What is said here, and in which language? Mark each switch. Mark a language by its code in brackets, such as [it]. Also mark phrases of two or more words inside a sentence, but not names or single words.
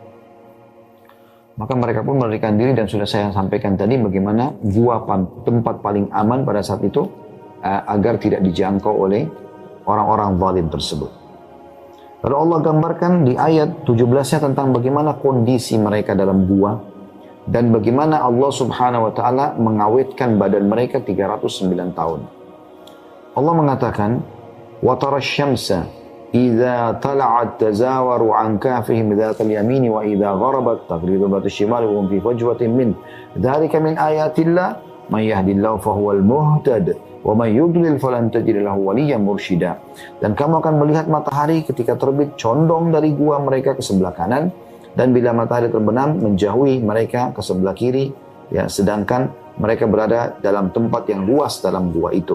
[id] Maka mereka pun melarikan diri dan sudah saya sampaikan tadi bagaimana gua tempat paling aman pada saat itu agar tidak dijangkau oleh orang-orang zalim tersebut. Lalu Allah gambarkan di ayat 17-nya tentang bagaimana kondisi mereka dalam gua dan bagaimana Allah [ar] سبحانه وتعالى [id] mengawetkan badan mereka 309 tahun. Allah mengatakan, [ar] "وترى الشمس إذا طلعت تزاور عن كهفهم ذات اليمين وإذا غربت تقرض ذات الشمال وهم في فجوة من. ذلك من آيات الله من يهد الله فهو المهتد ومن يضلل فلن تجد له وليا مرشدا." [id] Dan kamu akan melihat matahari ketika terbit condong dari gua mereka ke sebelah kanan dan bila matahari terbenam menjauhi mereka ke sebelah kiri, ya, sedangkan mereka berada dalam tempat yang luas dalam gua itu.